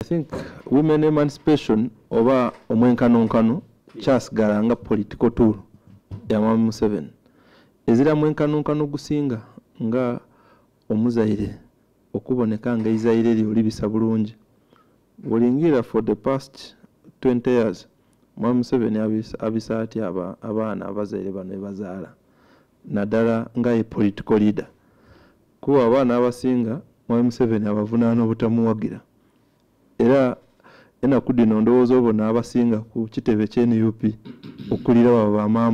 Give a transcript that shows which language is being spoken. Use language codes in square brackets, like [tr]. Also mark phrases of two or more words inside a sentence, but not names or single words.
[en] think women emancipation [xog] oba omwenkanonkano kyasigala nga [en] political tool [xog] ya Mwami Museveni. Ezira mwenkanonkano gusinga nga omuzaire okuboneka nga izaire lyoli bisa bulungi. Bulingira [en] for the past 20 years [xog] Mwami Museveni abisaati abaana abazaire bano bazaala naddala nga ye [en] political leader. [xog] Kuba abaana abasinga Mwami Museveni abavunaana obutamuwagira. Era enaku dino ndowooza obona abasinga ku kitebe kye NUP okulira baba maama.